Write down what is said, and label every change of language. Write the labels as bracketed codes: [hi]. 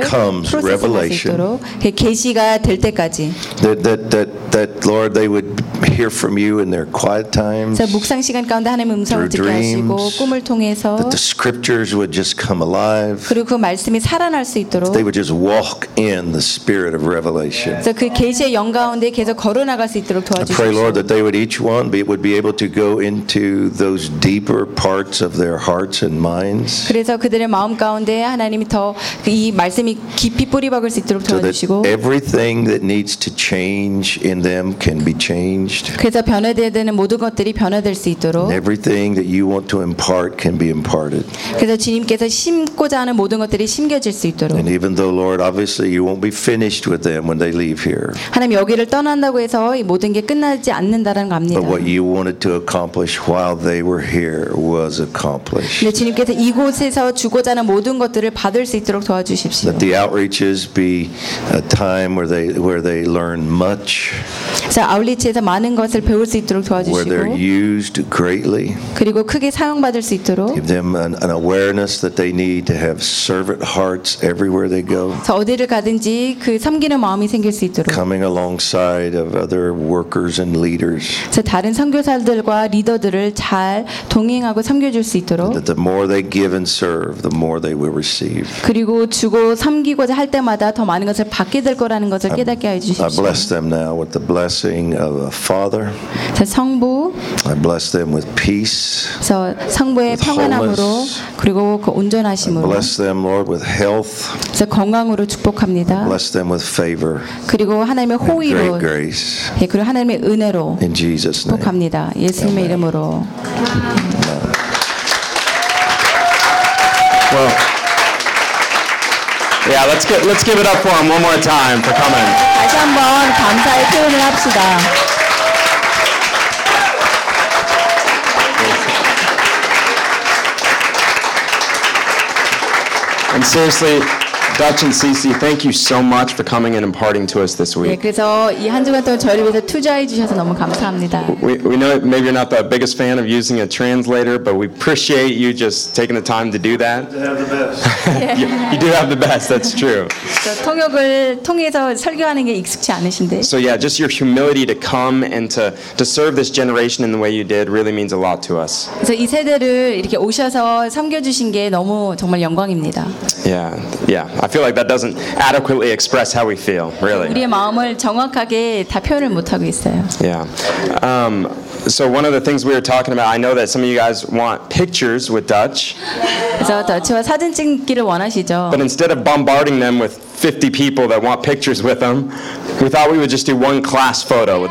[en] becomes revelation. [ko] 계시가 될 때까지. [en] That Lord they would hear from you in their quiet times. [ko] 묵상 시간 가운데 하나님의 음성을 듣게 하시고 꿈을 통해서 [en] the scriptures would just come alive. [ko] 그리고 그 말씀이 살아날 수 있도록. [en] They would just walk in the spirit of revelation. [ko] 그래서 그 계시의 영 가운데 계속 걸어 나갈 수 있도록 도와주십시오. [en] I pray, Lord, that they would each one would be able to go into those deeper parts of their hearts and minds. [ko] 그래서 그들의 마음 가운데 하나님이 더 이 말씀이 깊이 뿌리 박을 수 있도록 도와주시고. [en] Everything that needs to change in them can be changed. [ko] 그래서 변화돼야 되는 모든 것들이 변화될 수 있도록. [en] And everything that you want to impart can be imparted. [ko] 그래서 주님께서 심고자 하는 모든 것들이 심겨질 수 있도록. [en] And even though, Lord, obviously you won't be finished with them when they leave here. [ko] 하나님 여기를 떠난다고 해서 이 모든 게 끝나지 않는다는 겁니다. [en] But what you wanted to accomplish while they were here was accomplished. [ko] 근데 주님께서 이곳에서 주고자 하는 모든 것들을 받을 수 있도록 도와주십시오. [en] Let the outreaches be a time where they learn much. [ko] 자, 아울리치에서 많은 많은 것을 배울 수 있도록 도와주시고 [en] where they're used greatly, [ko] 그리고 크게 사용받을 수 있도록 [en] give them an awareness that they need to have servant hearts everywhere they go. [ko] 어디를 가든지 그 섬기는 마음이 생길 수 있도록 [en] coming alongside of other workers and leaders. [ko] 다른 선교사들과 리더들을 잘 동행하고 섬겨줄 수 있도록 [en] that the more they give and serve, the more they will receive. [ko] 그리고 주고 섬기고자 할 때마다 더 많은 것을 받게 될 거라는 것을 깨닫게 해 주십시오. [en] I bless them now with the blessing of a father. [ko] 성부. [en] I bless them with peace. [ko] 성부의 평안함으로 그리고 그 온전하심으로. [en] I bless them, Lord, with health. [ko] 건강으로 축복합니다. [en] I bless them with favor. [ko] 그리고 하나님의 호의로. [en] And great grace. [ko] 예, 그리고 하나님의 은혜로. [en] In Jesus' name. [ko] 축복합니다. 예수님의 [en] Amen. [ko] 이름으로. [en] Well, yeah, let's give it up for him one more time for coming. [ko] 다시 한번 감사의 표현을 합시다. [en] And seriously, Dutch and Cece, thank you so much for coming and imparting to us this week. [ko] 네, 그래서 이 한 주간 동안 저희를 위해서 투자해 주셔서 너무 감사합니다. [en] We know maybe you're not the biggest fan of using a translator, but we appreciate you just taking the time to do that. You do have the best. That's true. [ko] 통역을 통해서 설교하는 게 익숙치 않으신데. [en] So yeah, just your humility to come and to serve this generation in the way you did really means a lot to us. [ko] 그래서 이 세대를 이렇게 오셔서 섬겨 주신 게 너무 정말 영광입니다. [en] Yeah. I feel like that doesn't adequately express how we feel, really. [ko] 우리의 마음을 정확하게 다 표현을 못하고 있어요. [en] Yeah. So one of the things we were talking about, I know that some of you guys want pictures with Dutch. [ko] 그래서 Dutch와 사진 찍기를 원하시죠. [en] But instead of bombarding them with 50 people that want pictures with them, we thought we would just do one class photo.